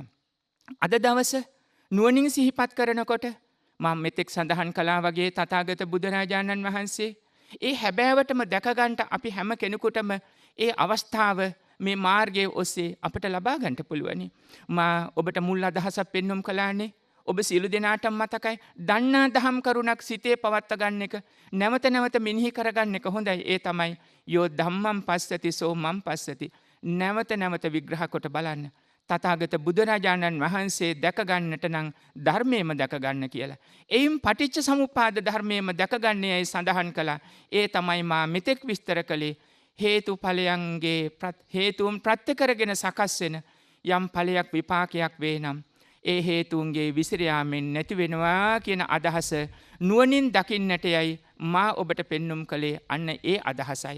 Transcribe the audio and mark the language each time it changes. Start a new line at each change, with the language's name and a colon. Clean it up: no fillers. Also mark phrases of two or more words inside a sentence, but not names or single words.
Sinhala: අද දවස නුවණින් සිහිපත් කරනකොට මම මෙතෙක් සඳහන් කළා වගේ තථාගත බුදුරජාණන් වහන්සේ ඒ හැබෑවටම දැක ගන්නට අපි හැම කෙනෙකුටම ඒ අවස්ථාව මේ මාර්ගයේ ඔස්සේ අපට ලබා ගන්නට පුළුවනි. මා ඔබට මුල් අදහසක් පෙන්වම් කළානේ. ඔබ සියලු දෙනාටම මතකයි දන්නා දහම් කරුණක් සිතේ පවත්වා ගන්න එක නැවත නැවත මෙනෙහි කරගන්න එක හොඳයි. ඒ තමයි
Pali: යෝ ධම්මං පස්සති සෝ මං පස්සති.
Sinhala: නැවත නැවත විග්‍රහ කොට බලන්න. තථාගත බුදුරජාණන් වහන්සේ දැක ගන්නට නම් ධර්මයේම දැක ගන්න කියලා. එයින් පටිච්ච සමුප්පාද ධර්මයේම දැක ගන්නේයි සඳහන් කළා. ඒ තමයි මා මෙතෙක් විස්තර කළේ හේතුඵලයන්ගේ හේතුන් ප්‍රත්‍ය කරගෙන සකස් වෙන යම් ඵලයක් විපාකයක් වේ නම් ඒ හේතුන්ගේ විසිරයාමෙන් නැති වෙනවා කියන අදහස නුවණින් දකින්නට යයි මා ඔබට පෙන්눔 කළේ අන්න ඒ අදහසයි.